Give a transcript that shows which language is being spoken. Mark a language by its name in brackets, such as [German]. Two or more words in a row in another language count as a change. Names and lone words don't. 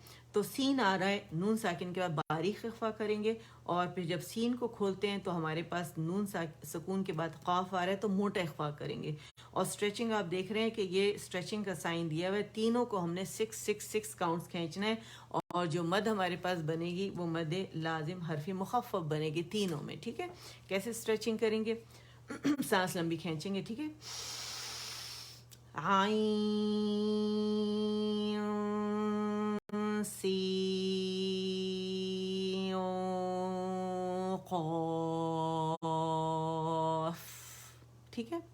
[Urdu] تو سین آ رہا ہے, نون ساکن کے بعد باریک اخفاء کریں گے, اور پھر جب سین کو کھولتے ہیں تو ہمارے پاس نون سکون کے بعد قاف آ رہا ہے تو موٹا اخفاء کریں گے. اور اسٹریچنگ آپ دیکھ رہے ہیں کہ یہ اسٹریچنگ کا سائن دیا ہوا ہے, تینوں کو ہم نے 6 کاؤنٹس کھینچنا ہے. اور جو مد ہمارے پاس بنے گی وہ مد لازم حرفی مخفف بنے گی تینوں میں, ٹھیک ہے. کیسے اسٹریچنگ کریں گے؟ سانس لمبی کھینچیں گے, ٹھیک ہے. عین سین قاف, ٹھیک ہے.